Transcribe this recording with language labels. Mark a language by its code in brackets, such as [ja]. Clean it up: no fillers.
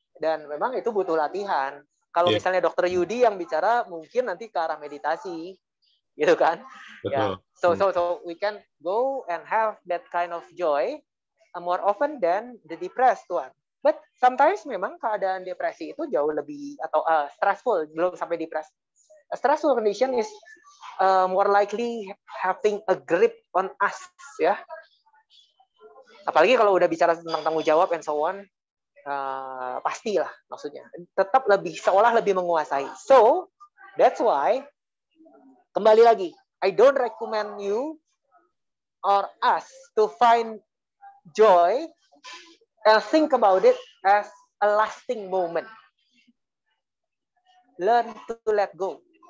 [id] Dan memang itu butuh latihan. Kalau misalnya Dr. Yudi yang bicara mungkin nanti ke arah meditasi, gitu kan? Ya. [en] So we can go and have that kind of joy more often than the depressed one. But sometimes [id] memang keadaan depresi itu jauh lebih atau stressful, belum sampai depressed. [en] A stressful condition is more likely having a grip on us, ya. [id] Apalagi kalau udah bicara tentang tanggung jawab [en] and so on. [id] Pastilah maksudnya tetap seolah lebih menguasai. [en] So that's why [id] kembali lagi, [en] I don't recommend you or us to find joy and think about it as a lasting moment. Learn to let go.